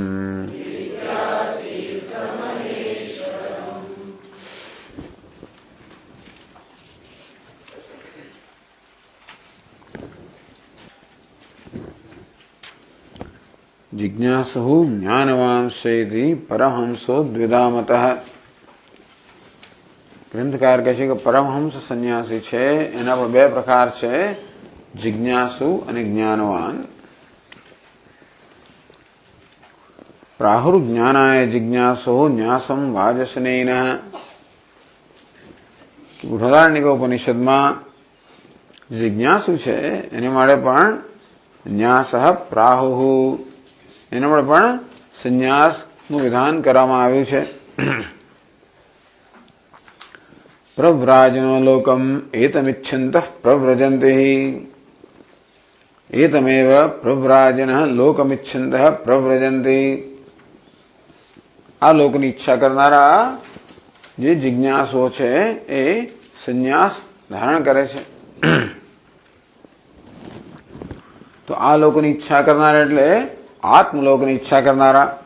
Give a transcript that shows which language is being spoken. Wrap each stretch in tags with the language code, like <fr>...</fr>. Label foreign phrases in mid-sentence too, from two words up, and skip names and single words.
<sa>जिज्ञासु ज्ञानवांशेति परमहंसो द्विधामतः।</sa> <gu>ગ્રંથકાર કહે છે કે પરમહંસ સંન્યાસી છે એના પર બે પ્રકાર છે, જિજ્ઞાસુ અને જ્ઞાનવાન.</gu> <sa>પ્રાહુર્જ્ઞાનાય જિજ્ઞાસો ન્યાસમ વાજસનેન.</sa> <gu>બૃહદારણ્યક ઉપનિષદમાં જિજ્ઞાસુ છે એને માટે પણ</gu> <sa>ન્યાસ પ્રાહુ</sa> <gu>એના માટે પણ સંન્યાસનું વિધાન કરવામાં આવ્યું છે.</gu> <sa>प्रव्राजनो लोकम एतमिच्छन्तः प्रव्रजन्ते एतमेव प्रव्राजनः लोकमिच्छन्तः प्रव्रजन्ते.</sa> <gu>આ લોકની ઈચ્છા કરનારા જે જિજ્ઞાસુઓ છે એ સંન્યાસ ધારણ કરે છે. તો આ લોકની ઈચ્છા કરનારા એટલે આત્મલોકની ઈચ્છા કરનારા.</gu>